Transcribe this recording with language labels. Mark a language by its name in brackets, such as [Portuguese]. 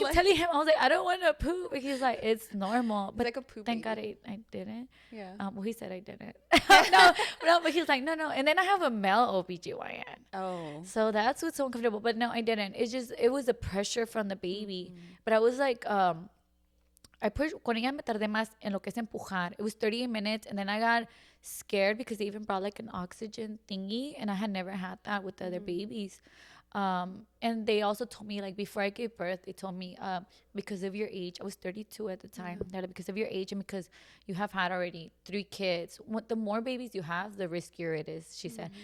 [English] like, telling him, I was like, I don't want to poop. And he's like, it's normal. it's But like a poop thank God baby. I didn't. Yeah. Well, he said I didn't. No, no, but he's like, no, no. And then I have a male OBGYN. Oh. So that's what's so uncomfortable. But no, I didn't. It's just, it was the pressure from the baby. Mm-hmm. But I was like, I pushed, [Spanish] con ella me tardé más en lo que es empujar. [English] It was 38 minutes. And then I got scared because they even brought like an oxygen thingy. And I had never had that with the other babies. And they also told me, like, before I gave birth, they told me, because of your age, I was 32 at the time, that because of your age and because you have had already 3 kids, the more babies you have, the riskier it is, she said.